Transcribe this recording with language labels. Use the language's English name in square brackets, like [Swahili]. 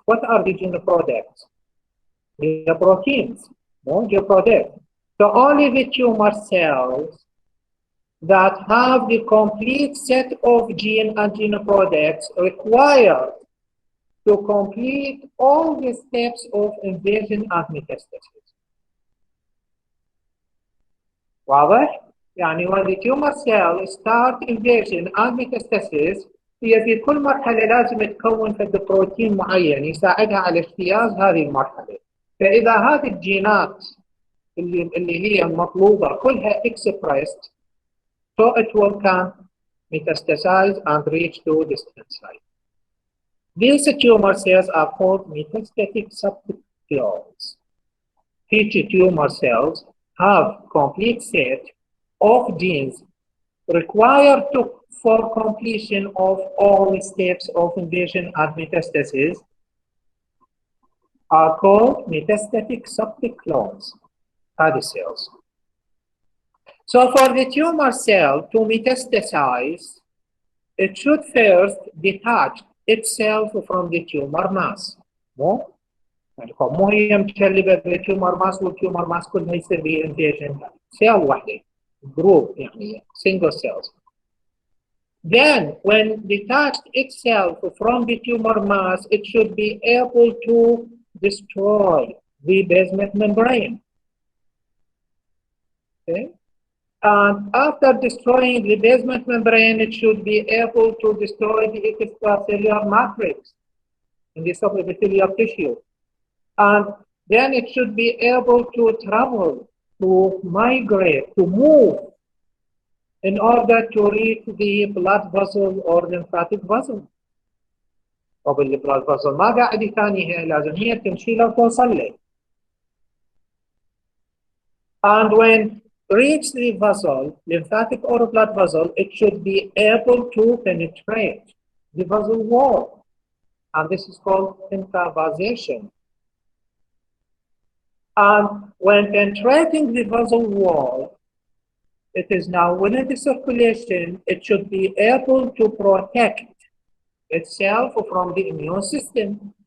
[English] What are the gene products? The proteins, no, the product. So only the tumor cells that have the complete set of gene and gene products required to complete all the steps of invasion and metastasis. [Arabic] واضح؟ يعني [English] when the tumor cell start invasion and metastasis [Arabic] هي في كل مرحلة لازم تكون فد بروتين معين يساعدها على اجتياز هذه المرحلة. فإذا هذه الجينات اللي هي المطلوبة كلها [English] expressed, so it will can metastasize and reach to distant site. These tumor cells are called metastatic subclones. Each tumor cells have complete set of genes required for completion of all steps of invasion and metastasis are called metastatic subclones, are the cells. So for the tumor cell to metastasize, it should first detach itself from the tumor mass. [Arabic] مو هي متشلبة بالتيومر ماس والتيومر ماس كلها يصير به انفيجن سيل واحدة جروب يعني [English] single cells. Then when detached itself from the tumor mass, it should be able to destroy the basement membrane. Okay? And after destroying the basement membrane, it should be able to destroy the extracellular matrix in the subepithelial tissue. And then it should be able to travel, to migrate, to move in order to reach the blood vessel or lymphatic vessel. [Arabic] طب البلاد vessel ما قاعد ثاني لازم هي تمشي له توصل له. [English] And when reach the vessel, lymphatic or blood vessel, it should be able to penetrate the vessel wall. And this is called intravasation. And when penetrating the vessel wall, it is now within the circulation, it should be able to protect itself from the immune system.